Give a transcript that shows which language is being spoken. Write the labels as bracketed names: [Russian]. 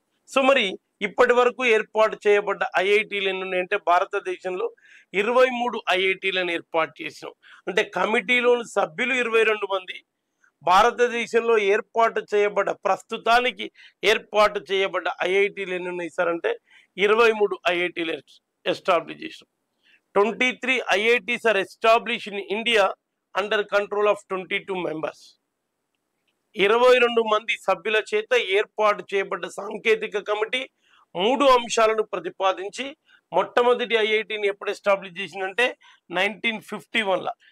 [Telugu] So మరి ఇప్పటి వరకు ఏర్పాటు చేయబడ్డ ఐఐటీలు ఎన్ని ఉన్నాయంటే భారతదేశంలో 23 ఐఐటీలను ఏర్పాటు చేసినాం. అంటే కమిటీలోని సభ్యులు 22 మంది. భారతదేశంలో ప్రస్తుతానికి ఏర్పాటు చేయబడ్డ ఐఐటీలు ఎన్ని ఉన్నాయి సార్ అంటే 23 ఐఐటీలు ఎస్టాబ్లిష్ చేసినాం. [English] 23 IITs are established in India under control of 22 members. [Telugu] 22 మంది సభ్యుల చేత ఏర్పాటు చేయబడ్డ సాంకేతిక కమిటీ 3 అంశాలను ప్రతిపాదించి మొట్టమొదటి ఐఐటిని ఎప్పుడు ఎస్టాబ్లిష్ చేసిందంటే 1951 లా.